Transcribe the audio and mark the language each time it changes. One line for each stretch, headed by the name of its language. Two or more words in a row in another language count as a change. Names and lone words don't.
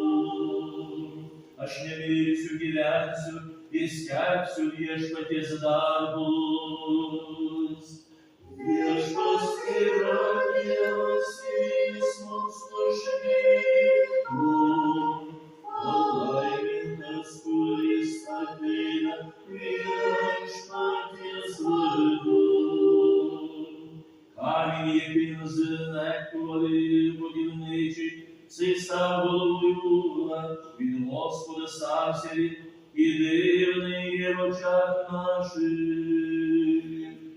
Lithuanian: Aš nemirsiu, gyvensiu ir skelbsiu Viešpaties darbus. Viešpats yra Dievas, jis mums nušvito, palaimintas, kuris ateina Viešpaties vardu.
Ukrainian: Камінь, який на знехтували будівничі, цей став головою, від Господа стався він, і дивний є в очах наших.